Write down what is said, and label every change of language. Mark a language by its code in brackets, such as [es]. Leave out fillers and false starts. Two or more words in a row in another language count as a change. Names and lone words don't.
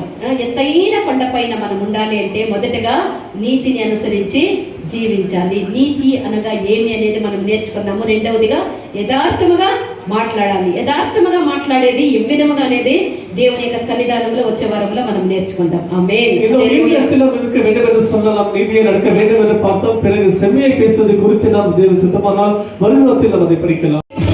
[te] ఎత్తైన కొండపైన మనం ఉండాలి అంటే మొదటగా నీతిని అనుసరించి జీవించాలి. నీతి అనగా ఏమి అనేది మనం నేర్చుకున్నాము. రెండవదిగా యథార్థముగా మాట్లాడాలి. యథార్థముగా మాట్లాడేది ఎవ్విధముగా అనేది దేవుని యొక్క సన్నిధానంలో వచ్చే వారంలో మనం నేర్చుకుంటాం. ఆమేన్. [ta] இதோ வீட்டில் நமக்கு வேண்டும் என்று சொன்னால் நாம் நீதியை நடக்க வேண்டும் என்று பார்த்தோம். பிறகு செம்மையை பேசுவது குறித்து நாம் தேவ சித்தமானால் வருங்காலத்தில் நாம் அதை படிக்கலாம்.